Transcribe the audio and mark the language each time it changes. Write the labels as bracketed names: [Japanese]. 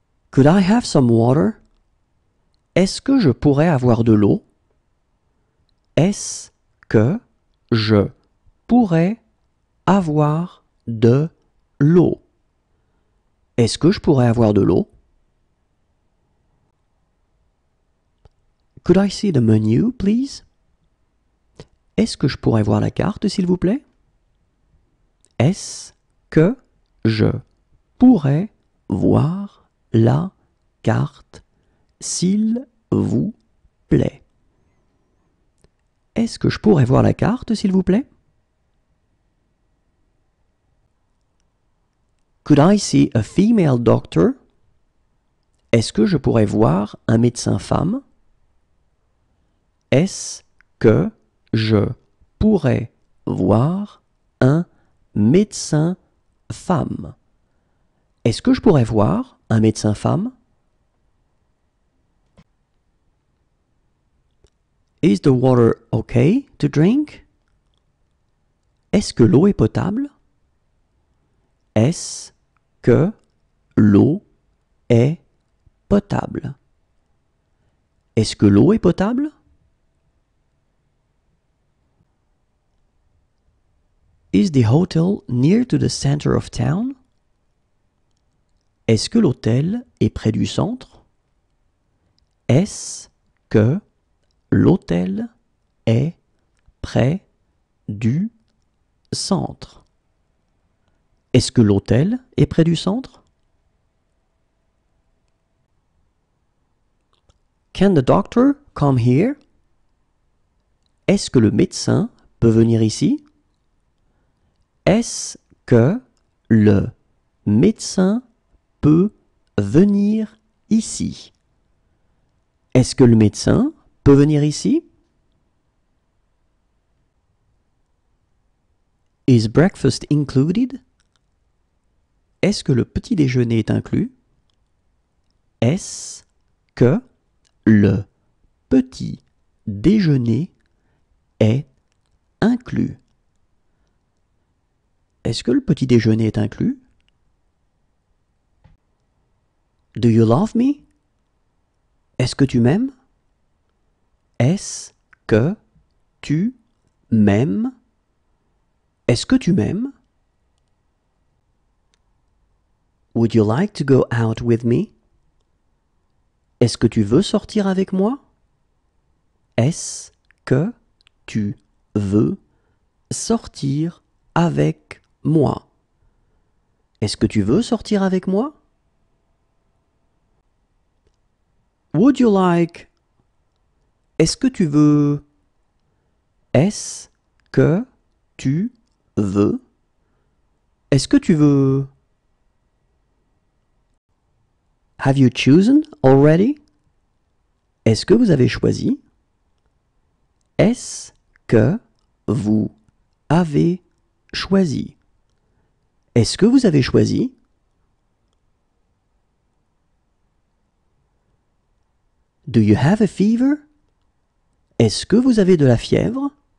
[English] Could I have some water? [French] Est-ce que je pourrais avoir de l'eau? Est-ce que je pourrais avoir de l'eau? Est-ce que je pourrais avoir de l'eau? [English] Could I see the menu, please? [French] Est-ce que je pourrais voir la carte, s'il vous plaît? Est-ce que je pourrais voir la carte, s'il vous plaît? Est-ce que je pourrais voir la carte, s'il vous plaît? [English] Could I see a female doctor? [French] Est-ce que je pourrais voir un médecin femme? Est-ce que je pourrais voir un médecin femme? Est-ce que je pourrais voir un médecin femme? [English] Is the water okay to drink? [French] Est-ce que l'eau est potable? Est-ce que l'eau est potable? Est-ce que l'eau est potable? [English] Is the hotel near to the center of town? [French] Est-ce que l'hôtel est près du centre? Est-ce que l'hôtel est près du centre? Est-ce que l'hôtel est près du centre? [English] Can the doctor come here? [French] Est-ce que le médecin peut venir ici? Est-ce que le médecin peut venir ici? Est-ce que le médecin peut venir ici? [English] Is breakfast included? [French] Est-ce que le petit déjeuner est inclus? Est-ce que le petit déjeuner est inclus? Est-ce que le petit déjeuner est inclus? [English] Do you love me? [French] Est-ce que tu m'aimes? Est-ce que tu m'aimes? Est-ce que tu m'aimes? [English] Would you like to go out with me? [French] Est-ce que tu veux sortir avec moi? Est-ce que tu veux sortir avec moi? Est-ce que tu veux sortir avec moi? [English] Would you like? [French] Est-ce que tu veux? Est-ce que tu veux? Est-ce que tu veux? [English] Have you chosen already? [French] Est-ce que vous avez choisi? Est-ce que vous avez choisi? Est-ce que vous avez choisi? [English] Do you have a fever? [French] Est-ce que vous avez de la fièvre?